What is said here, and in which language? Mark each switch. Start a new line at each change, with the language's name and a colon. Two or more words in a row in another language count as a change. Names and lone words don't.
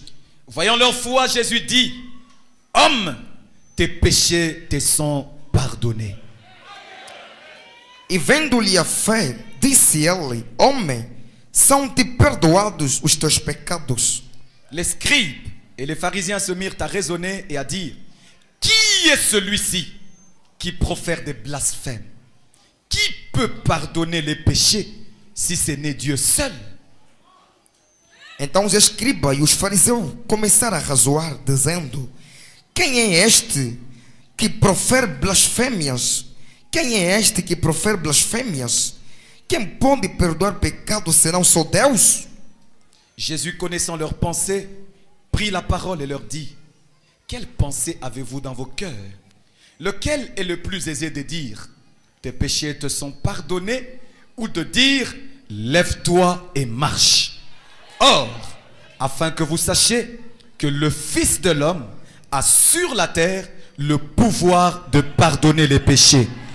French: Voyant leur foi, Jésus dit: Homme, tes péchés te sont pardonnés.
Portuguese: E vendo-lhe a fé, disse ele: Homem, são-te perdoados os teus pecados.
French: Les scribes et les pharisiens se mirent à raisonner et à dire: Qui est celui-ci qui profère des blasphèmes? Qui peut pardonner les péchés si ce n'est Dieu seul?
Portuguese: Então os escribas e os fariseus começaram a razoar, dizendo: Quem é este que profere blasfêmias? Quem é este que profere blasfêmias? Quem pode perdoar pecado senão só Deus?
French: Jésus, connaissant leurs pensées, prit la parole et leur dit: quelle pensée avez-vous dans vos cœurs? Lequel est le plus aisé de dire: tes péchés te sont pardonnés, ou de dire: lève-toi et marche? Or, afin que vous sachiez que le Fils de l'homme a sur la terre le pouvoir de pardonner les péchés.